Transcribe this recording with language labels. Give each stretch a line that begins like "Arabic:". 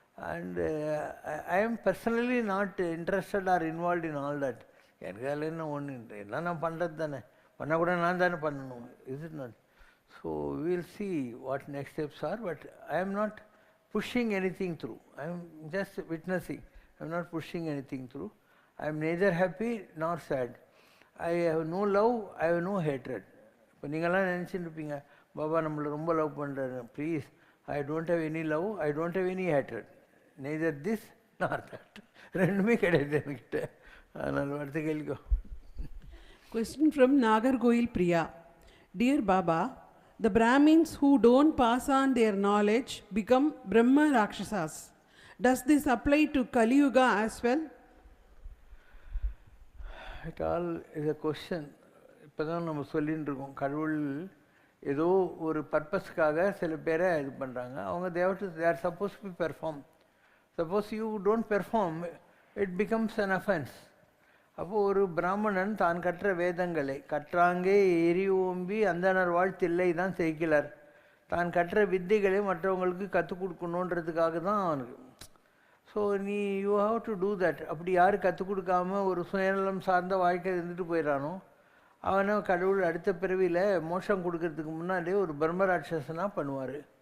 English: And I am personally not interested or involve in all that.
Tamil: எனக்கு அதில் என்ன ஒன்று என்ன நான் பண்ணுறது தானே, பண்ணால் கூட நான் தானே பண்ணணும்.
English: Is it not? So will see what next steps are. But I am not pushing anything through. I am just witnessing. I am not pushing anything through. I am neither happy nor sad. I have no love, I have no hatred.
Tamil: இப்போ நீங்கள்லாம் நினச்சிட்டு இருப்பீங்க பாபா நம்மளை ரொம்ப love பண்ணுறாரு.
English: Please, I don't have any love, I don't have any hatred. Neither this nor that.
Tamil: ரெண்டுமே கிடையாது என்கிட்ட. அதனால் அடுத்த கேள்விக்கோ.
English: Question from Nagargoil Priya. Dear Baba, the Brahmins who don't pass on their knowledge become Brahma Rakshasas. Does this apply to Kali Yuga as well? It all is a question.
Tamil: இப்போ தான் நம்ம சொல்லின்னு இருக்கோம், கடவுள் ஏதோ ஒரு பர்பஸ்க்காக சில பேரை இது பண்ணுறாங்க.
English: அவங்க they are supposed to perform. Suppose you don't perform, it becomes an offense.
Tamil: அப்போது ஒரு பிராமணன் தான் கற்ற வேதங்களை கற்றாங்கே எரி ஓம்பி அந்தனர் வாழ்த்தில்லை தான் செய்கிறார். தான் கற்ற வித்தைகளை மற்றவங்களுக்கு கற்றுக் கொடுக்கணுன்றதுக்காக தான் அவனுக்கு.
English: So நீ you have to do that.
Tamil: அப்படி யார் கற்றுக் கொடுக்காம ஒரு சுயநலம் சார்ந்த வாழ்க்கை இருந்துட்டு போயிடறானோ அவனை கடவுள் அடுத்த பிறவியில் மோட்சம் கொடுக்கறதுக்கு முன்னாடியே ஒரு பிரம்மராட்சசனாக பண்ணுவார்.